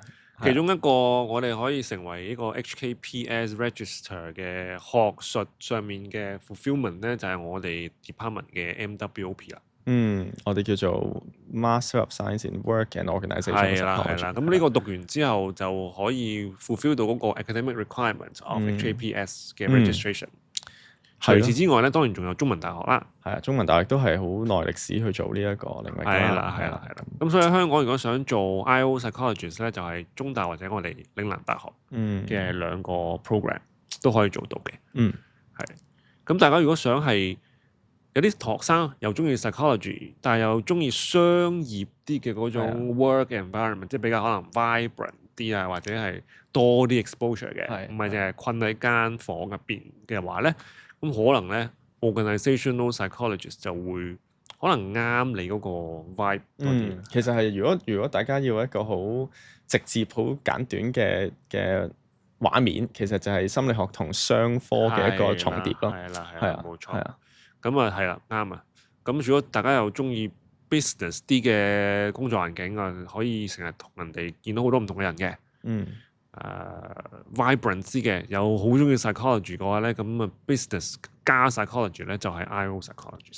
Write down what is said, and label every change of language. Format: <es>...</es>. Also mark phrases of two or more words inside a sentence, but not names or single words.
<yue>其中一個我哋可以成為呢個 HKPS Register 嘅學術上面嘅 fulfillment 咧，就係我哋 department 嘅 MWOP 啦。我哋叫做 Master of Science in Work and Organisation。係啦。咁呢個讀完之後就可以 fulfill 到嗰個</yue> <en>academic requirements of HKPS</en> <yue>嘅 registration。除此之外咧，當然仲有中文大學啦。係啊，中文大學都係好耐歷史去做呢一個領域。係啦。咁所以香港如果想做</yue> <en>I/O psychologist</en> <yue>咧，就係中大或者我哋嶺南大學嘅兩個 program 都可以做到嘅。係。咁大家如果想係有啲學生又中意 psychology， 但係又中意商業啲嘅嗰種</yue> <en>work environment，</en> <yue>即係比較可能 vibrant 啲啊，或者係多啲 exposure 嘅，唔係淨係困喺間房入邊嘅話咧。咁可能咧</yue> <en>organizational psychologist</en> <yue>就會可能啱你嗰個 vibe 多啲。其實係如果大家要一個好直接、好簡短嘅畫面，其實就係心理學同商科嘅一個重疊咯。係啊，冇錯。咁啊係啦，啱啊。咁如果大家又中意 business 啲嘅工作環境啊，可以成日同人哋見到好多唔同嘅人嘅。vibrant 啲嘅，又好中意 psychology 嘅話咧，咁啊 business 加 psychology 咧就係</yue> <en>I/O psychologist。</en>